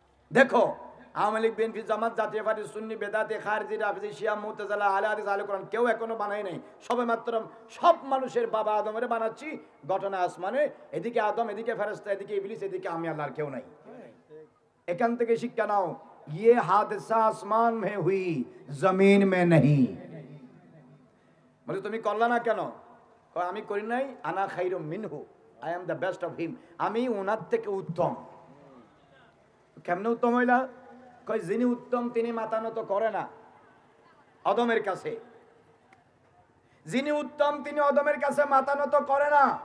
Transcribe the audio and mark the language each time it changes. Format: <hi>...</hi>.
<bn>দেখো আওয়ামী লীগ, বিএনপি, জামাত, জাতীয় পার্টি, সুন্নি, বেদাতি, খারজি, রাফিজি, শিয়া, মুতাজিলা, আহলে হাদিস, আহলে কোরআন কেউ এখনো বানায় নাই। সবে মাত্র সব মানুষের বাবা আদমের বানাচ্ছি, ঘটনা আসমানে, এদিকে আদম, এদিকে ফেরেশতা, এদিকে ইবলিস, এদিকে আমি, আল্লাহর কেউ নাই। এখান থেকে শিক্ষা নাও,</bn> <hi>ये हादसा आसमान में हुई जमीन में नहीं।</hi> <bn>বলে তুমি করলা না কেন? কয় আমি করি নাই,</bn> <ar>আনা খাইরুম মিনহু,</ar> <en>I am the best of him,</en> <bn>আমি ওনার থেকে উত্তম। কেমনে উত্তম হইলা? কয় যিনি উত্তম তিনি মাথা নত করে না অদমের কাছে, যিনি উত্তম তিনি অদমের কাছে মাথা নত করে না।</bn>